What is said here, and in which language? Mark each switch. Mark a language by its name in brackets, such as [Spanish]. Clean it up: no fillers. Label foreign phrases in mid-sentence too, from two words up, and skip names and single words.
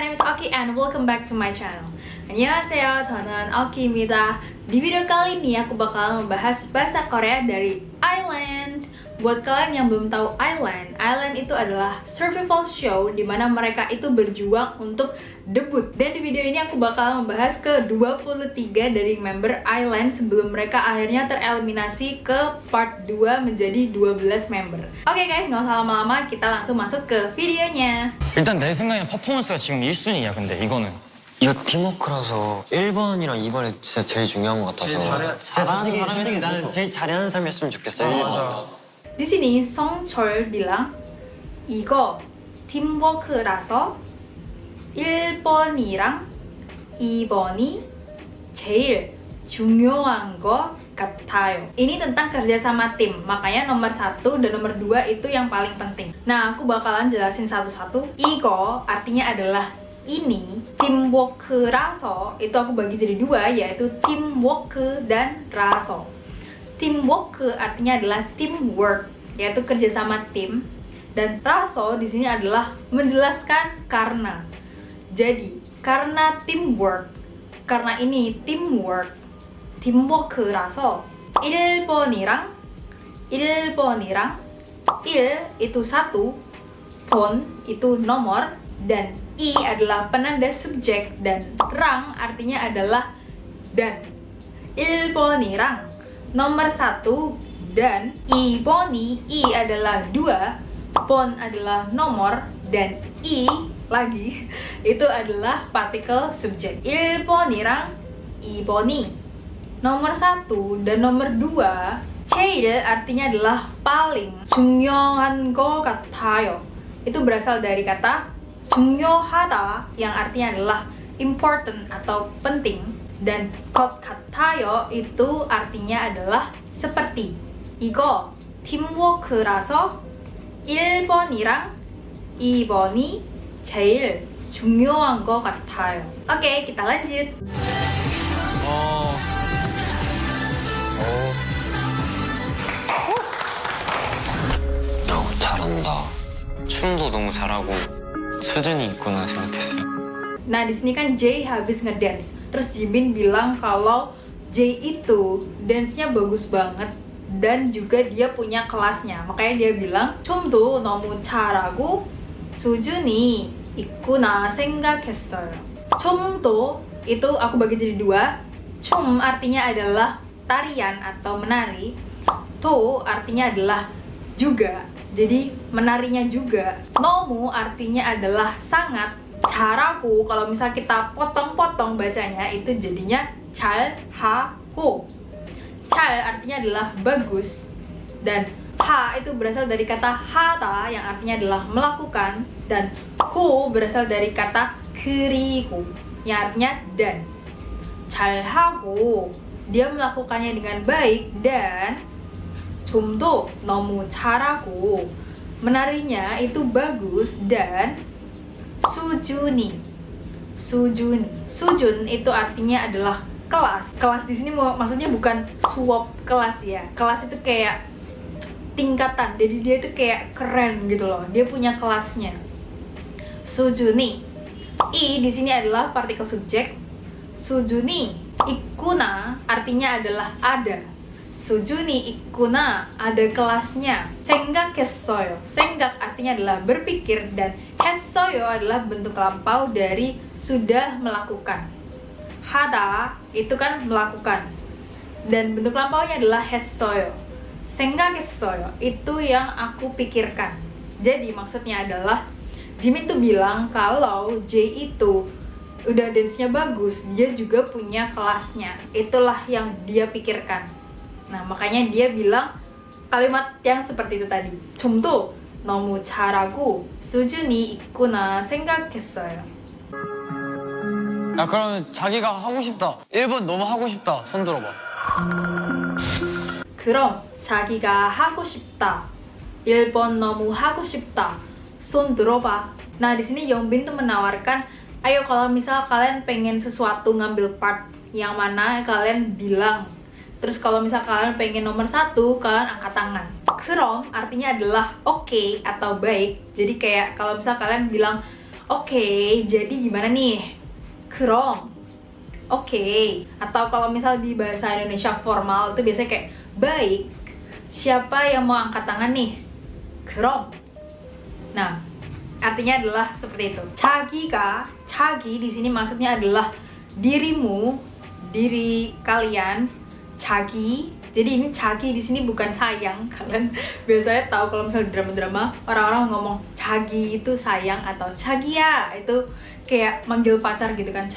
[English] Oki and welcome back to my channel. [Korean] 안녕하세요, 저는 Oki입니다. [Indonesian] Di video kali ini aku bakal membahas bahasa Korea dari Island. Buat kalian yang belum tahu Island itu adalah survival show di mana mereka itu berjuang untuk debut. Dan di video ini aku bakal membahas ke 23 dari member Island sebelum mereka akhirnya tereliminasi ke part 2 menjadi 12 member. Oke guys, nggak usah lama-lama, kita langsung masuk ke videonya. [Korean] 일단 내 생각엔 퍼포먼스가 지금 1순위야. 근데 이거는 이거 팀워크라서 1번이랑 2번이 진짜 제일 중요한 것 같아서 솔직히 나는 제일 잘하는 사람이었으면 좋겠어. 1번. [Indonesian] Di sini Songchol bilang [Korean] 이거 팀워크라서 1번이랑 2번이 제일 중요한 것 같아요. [Indonesian] Ini tentang kerjasama tim, makanya nomor 1 dan nomor 2 itu yang paling penting. Nah, aku bakalan jelasin satu-satu. 이거 artinya adalah ini, 팀워크라서 itu aku bagi jadi 2, yaitu 팀워크 dan 라서. Teamwork artinya adalah teamwork, yaitu kerjasama tim, dan raso di sini adalah menjelaskan karena. Jadi karena teamwork, karena ini teamwork, [Korean] teamwork라서 1번이랑 [Indonesian] 1 itu 1, 번 itu nomor, dan i adalah penanda subjek, dan rang artinya adalah dan. 1번이랑 nomor 1 dan 2번이 i adalah 2, 번 adalah nomor, dan i lagi itu adalah partikel subjek. [Korean] 1번이랑 2번이 [Indonesian] nomor 1 dan nomor 2. 제일 artinya adalah paling, [Korean] 중요한 것 같아요. [Indonesian] Itu berasal dari kata 중요하다 yang artinya adalah important atau penting, dan [Korean] 것 같아요 [Indonesian] itu artinya adalah seperti. [Korean] 이거 팀워크라서 1번이랑 2번이 제일 중요한 것 같아요. [Indonesian] Oke, kita lanjut. [Korean] 잘한다. 춤도 너무 잘하고 수준이 있구나 생각했어요. [Indonesian] Nah, di sini kan Jay habis ngedance. Terus Jimin bilang kalau Jay itu dance-nya bagus banget dan juga dia punya kelasnya. Makanya dia bilang [Korean] 춤도 너무 잘하고 수준이 있구나 생각했어요. [Indonesian] 춤도 itu aku bagi jadi 2. 춤 artinya adalah tarian atau menari. To artinya adalah juga. Jadi menarinya juga. 너무 artinya adalah sangat. 잘하고 kalau misal kita potong-potong bacanya itu jadinya 잘하고. 잘 artinya adalah bagus, dan ha itu berasal dari kata 하다 yang artinya adalah melakukan, dan 고 berasal dari kata 그리고 yang artinya dan. 잘하고 dia melakukannya dengan baik, dan [Korean] 춤도 너무 잘하고 [Indonesian] menarinya itu bagus, dan sujun itu artinya adalah kelas. Kelas di sini maksudnya bukan suap kelas ya. Kelas itu kayak tingkatan. Jadi dia itu kayak keren gitu loh. Dia punya kelasnya. Sujuni. I di sini adalah partikel subjek. [Korean] 수준이 있구나 [Indonesian] artinya adalah ada. [Korean] 수준이 있구나 [Indonesian] ada kelasnya. [Korean] 생각했어요. [Indonesian] 생각 artinya adalah berpikir, dan 했어요 adalah bentuk lampau dari sudah melakukan. 하다 itu kan melakukan, dan bentuk lampaunya adalah 했어요. 생각했어요 itu yang aku pikirkan. Jadi maksudnya adalah Jimin tuh bilang kalau J itu udah dance-nya bagus, dia juga punya kelasnya. Itulah yang dia pikirkan. Nah, makanya dia bilang kalimat yang seperti itu tadi. [Korean] 춤도 너무 잘하고 수준이 있구나 생각했어요. 야, 그러면 자기가 하고 싶다. 1번 너무 하고 싶다. 손 들어봐. 그럼 자기가 하고 싶다. 1번 너무 하고 싶다. 손 들어봐. [Indonesian] Nah, di sini Yongbin tuh menawarkan, ayo kalau misal kalian pengen sesuatu ngambil part yang mana kalian bilang. Terus kalau misal kalian pengen nomor 1, kalian angkat tangan. 그럼 artinya adalah oke atau baik. Jadi kayak kalau misal kalian bilang Oke, jadi gimana nih? Krom. Oke. Atau kalau misal di bahasa Indonesia formal itu biasanya kayak baik. Siapa yang mau angkat tangan nih? [Korean] Krom. [Indonesian] Nah, artinya adalah seperti itu. 자기가, 자기 di sini maksudnya adalah dirimu, diri kalian. [Korean] 자기. [Indonesian] Jadi ini 자기 di sini bukan sayang. Kalian biasanya tahu kalau misalnya drama-drama orang-orang ngomong 자기 itu sayang atau 자기야 itu kayak manggil pacar gitu kan.